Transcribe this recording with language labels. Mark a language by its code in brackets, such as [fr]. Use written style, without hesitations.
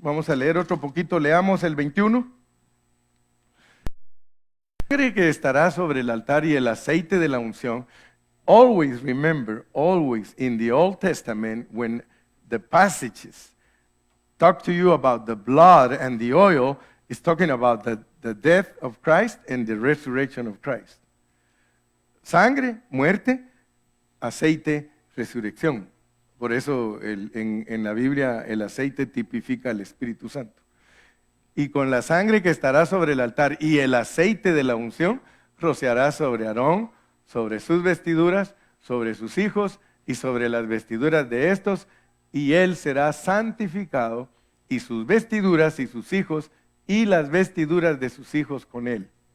[es] Vamos a leer otro poquito, leamos el 21. Cree que estará sobre el altar y el aceite de la unción. [en] Always remember, always in the Old Testament, when the passages talk to you about the blood and the oil, it's talking about the death of Christ and the resurrection of Christ. [es] Sangre, muerte, aceite, resurrección. Por eso en la Biblia el aceite tipifica al Espíritu Santo. Y con la sangre que estará sobre el altar y el aceite de la unción, rociará sobre Aarón, sobre sus vestiduras, sobre sus hijos y sobre las vestiduras de estos, y él será santificado, y sus vestiduras y sus hijos, y las vestiduras de sus hijos con él.